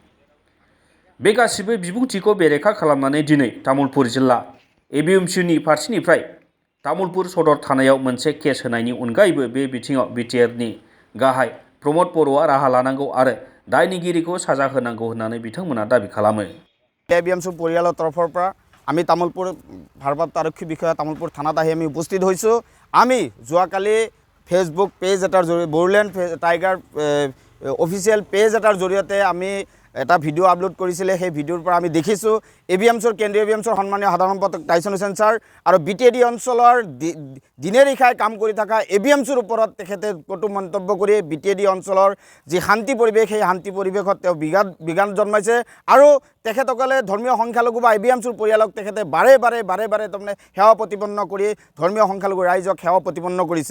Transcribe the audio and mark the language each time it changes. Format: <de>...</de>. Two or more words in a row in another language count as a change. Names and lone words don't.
<brx>बे गासिबो बिबुंथिखौ बेरेखा खालामनानै दिनै तामुलपुर जिल्ला एबिएमसुनि फारसेनिफ्राय तामुलपुर सदर थानायाव मोनसे केस होनायनि अनगायैबो बे बिथिङाव बिटिआरनि गाहाय प्रमद बर'आ राहा लानांगौ आरो दायनिगिरिखौ साजा होनांगौ होननानै बिथांमोना दाबि खालामो।</brx> <as>एबिएमसु परियाলৰ তৰফৰ পৰা আমি তামুলপুৰ ভাৰপ্ৰাপ্ত আৰক্ষী বিষয়া তামুলপুৰ থানাত আহি আমি উপস্থিত হৈছোঁ। আমি যোৱাকালি ফেচবুক পেজ এটাৰ জৰিয়তে বড়োলেণ্ড টাইগাৰ অফিচিয়েল পেজ এটাৰ জৰিয়তে আমি এটা ভিডিঅ' আপলোড কৰিছিলে। সেই ভিডিঅ'ৰ পৰা আমি দেখিছোঁ এবিএমছুৰ কেন্দ্ৰীয় এবিএমছুৰ সন্মানীয় সাধাৰণ সম্পাদক টাইছন হুছেইন ছাৰ আৰু বিটিএডি অঞ্চলৰ দিনে নিশাই কাম কৰি থকা এবিএমছুৰ ওপৰত তেখেতে কটু মন্তব্য কৰি বিটিএডি অঞ্চলৰ যি শান্তি পৰিৱেশ সেই শান্তি পৰিৱেশত তেওঁ বিঘাত জন্মাইছে আৰু তেখেতসকলে ধৰ্মীয় সংখ্যালঘু বা এবিএমছুৰ পৰিয়ালক তেখেতে বাৰে বাৰে তাৰমানে সেৱা প্ৰতিপন্ন কৰি ধৰ্মীয় সংখ্যালঘু ৰাইজক সেৱা প্ৰতিপন্ন কৰিছে।</as>